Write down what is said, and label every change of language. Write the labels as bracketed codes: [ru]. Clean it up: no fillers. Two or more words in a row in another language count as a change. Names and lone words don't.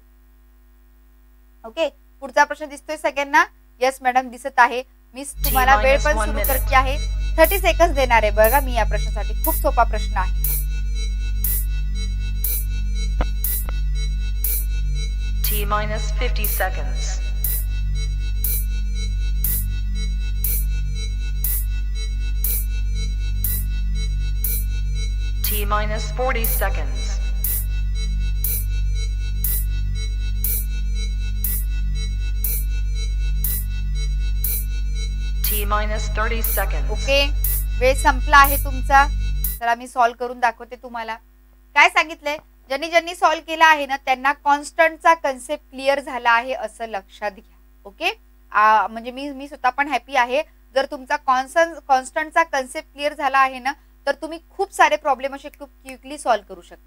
[mr] ओके, पुढचा प्रश्न दिसतोय सगळ्यांना, [en] yes madam [mr] दिसत आहे. मी तुम्हाला वेळ पण सुरू करते आहे. 30 सेकंड देणार आहे बघा मी या प्रश्नासाठी. खूप सोपा प्रश्न आहे. [en] T minus 50 seconds. T T minus 40 seconds. T minus 30 seconds. [mr] ओके, वेळ संपला आहे तुमचा. चला मी सॉल्व करून दाखवते तुम्हाला. काय सांगितलंय, ज्यांनी सॉल्व केला आहे ना त्यांना कॉन्स्टंटचा कन्सेप्ट क्लिअर झाला आहे असं लक्षात घ्या. ओके, म्हणजे मी स्वतः पण हॅपी आहे. जर तुमचा कॉन्स्टंटचा कन्सेप्ट क्लिअर झाला आहे ना तर तुम्ही खूप सारे प्रॉब्लेम असे खूप [en] quickly solve [mr] करू शकता.